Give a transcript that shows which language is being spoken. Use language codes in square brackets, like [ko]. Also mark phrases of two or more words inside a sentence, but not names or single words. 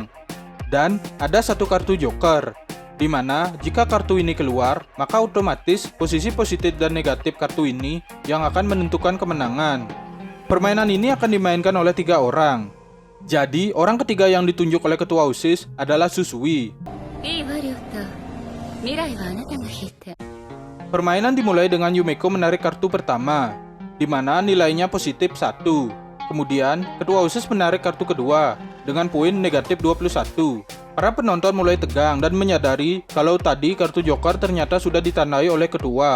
[id] Dan ada satu kartu joker, di mana jika kartu ini keluar, maka otomatis posisi positif dan negatif kartu ini yang akan menentukan kemenangan. Permainan ini akan dimainkan oleh 3 orang. Jadi, orang ketiga yang ditunjuk oleh ketua OSIS adalah Susui. [ja] いいわリョウタ、未来はあなたが引いて。 [id] Permainan dimulai dengan Yumeko menarik kartu pertama, di mana nilainya positif 1. Kemudian, ketua OSIS menarik kartu kedua dengan poin negatif 21. Para penonton mulai tegang dan menyadari kalau tadi kartu joker ternyata sudah ditandai oleh ketua.